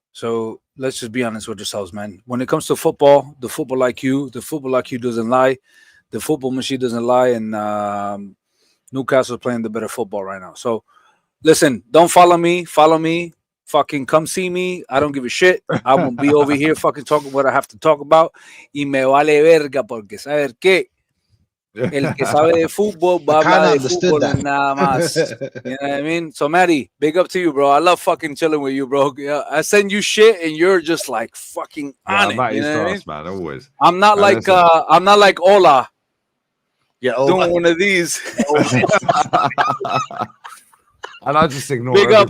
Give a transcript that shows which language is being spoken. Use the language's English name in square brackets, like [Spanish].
[English] So let's just be honest with ourselves, man. When it comes to football, the football IQ doesn't lie. The football machine doesn't lie. And Newcastle's playing the better football right now. So listen, don't follow me. Follow me. Fucking come see me. I don't give a shit. I will be over here fucking talking what I have to talk about. [Spanish] Y me vale verga porque saber qué. El que sabe de fútbol va a hablar de fútbol [English] and [Spanish] nada más. [English] You know what I mean? So, Maddie, big up to you, bro. I love fucking chilling with you, bro. Yeah, I send you shit and you're just like fucking on it. You know what I mean? Man, always. I'm not like Ola. Yeah, doing one of these. And I just ignore Big up